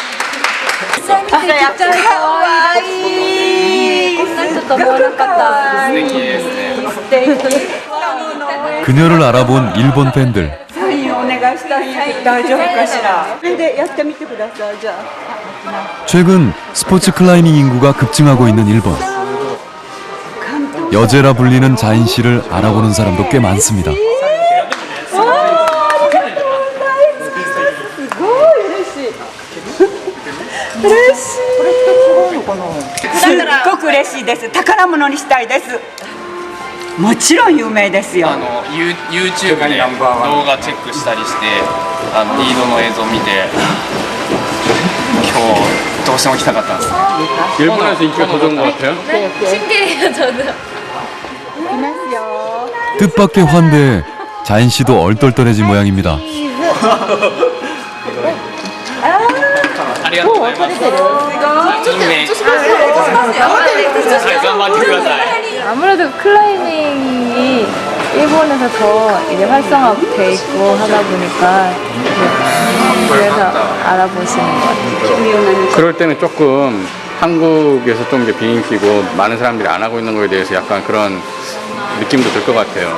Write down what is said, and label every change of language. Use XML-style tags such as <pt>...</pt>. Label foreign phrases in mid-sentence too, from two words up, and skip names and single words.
<ko>그녀를 알아본 일본 팬들. 최근 스포츠 클라이밍 인구가 급증하고 있는 일본. 여제라 불리는 자인 씨를 알아보는 사람도 꽤 많습니다.</ko> <ja>すっごく嬉しいです。宝物にしたいです。もちろん有名ですよ。 YouTube で動画チェックしたりして、リードの映像見て、今日どうしても来たかったんですね。</ja> <ko>일본에서 인기가 더 좋은 것 같아요? 신기해요 저도. 뜻밖의 환대에 자인 씨도 얼떨떨해진 모양입니다.</ko> <ja>ありがとうございます。頑張ってください。</ja> <ko>아무래도 클라이밍이 일본에서 더 이제 활성화돼 있고 하다 보니까 그래서 알아보시는 것 같아요. 그럴 때는 조금 한국에서 좀 이게 비인기고 많은 사람들이 안 하고 있는 거에 대해서 약간 그런 느낌도 들 것 같아요.</ko>